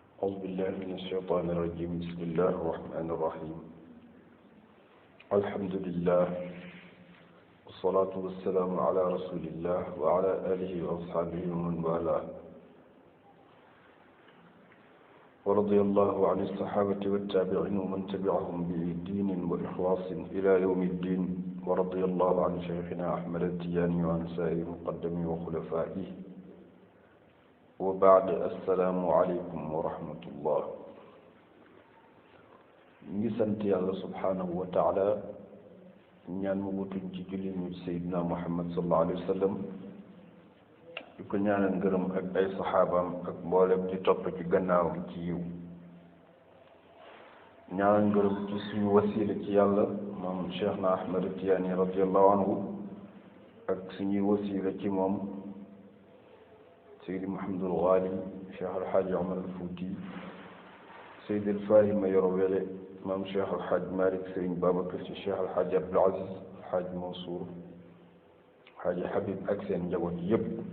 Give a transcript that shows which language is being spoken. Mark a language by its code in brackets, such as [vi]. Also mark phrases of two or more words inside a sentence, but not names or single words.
[ar] أعوذ بالله من الشيطان الرجيم بسم الله الرحمن الرحيم الحمد لله والصلاة والسلام على رسول الله وعلى آله وأصحابه ومن والاه ورضي الله عن الصحابة والتابعين ومن تبعهم بدين وإخلاص إلى يوم الدين ورضي الله عن شيخنا أحمد التجاني وعن سائر مقدمي وخلفائه وبعد السلام عليكم ورحمة الله [wo] ngi sant yàlla [ar] سبحانه وتعالى [wo] ñaan mu wutuñ ci julli ñu Seydina Muhammad [ar] صلى الله عليه وسلم [wo] di ko ñaanal ngërëm ak ay saxaabaam ak mboolem di topp ci gannaawam ci yiw ñaanal ngërëm ci suñu wasiila ci yàlla moom Cheikh na Ahmad Tijaani [ar] رضي الله عنه [wo] ak suñuy wasiila ci moom Seydi Mouhamadul Ghali Cheikh Alxaaji Omar al Fuuti Seydi Alfahima Yoro Wele maam Cheikh Alxaaji Malick Sëriñ Babacar Si Cheikh Alxaaji Abdul Aziz Alxaaji Mansour Alxaaji Habib ak seen njaboot yépp